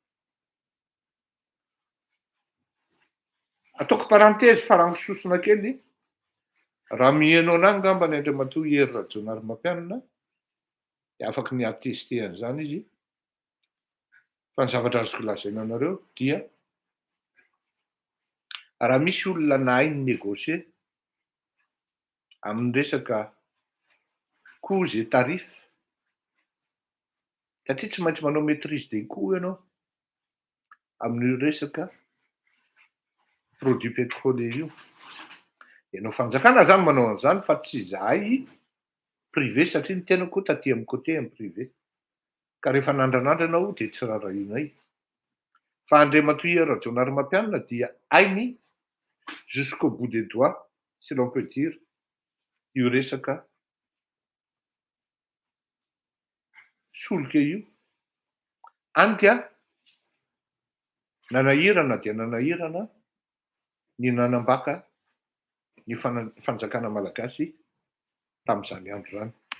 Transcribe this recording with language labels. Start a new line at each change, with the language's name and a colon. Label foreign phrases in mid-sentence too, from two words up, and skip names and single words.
Malagasy: Ataoko parenthèse farango-sosona kely, raha mihaino anahy ngamba ny Andriamatoa Hery Rajaonarimampianina dia afaka ny attester an'izany izy. Fa ny zavatra azoko lazaina anareo dia raha misy olona nahay ny négocier amin'ny resaka
French: coûts et tarifs,
Malagasy: satria tsy maintsy manao
French: maîtrise des coûts
Malagasy: ianao amin'ny resaka
French: produit pétrolier
Malagasy: io. Ianao fanjakana zany manao an'izany fa tsy izahay privé satria ny tenako koa taty amin'ny côté amin'ny privé. Ka rehefa nandranandra anao dia tsy rarahinay. Fa Andriamatoa Rajaonary Mampianina dia hainy
French: jusqu'au bout des doigts, si l'on peut dire,
Malagasy: io resaka solika io. Hany nanahirana dia nanahirana ny nanambaka ny fanjakana malagasy tamin'izany andro izany.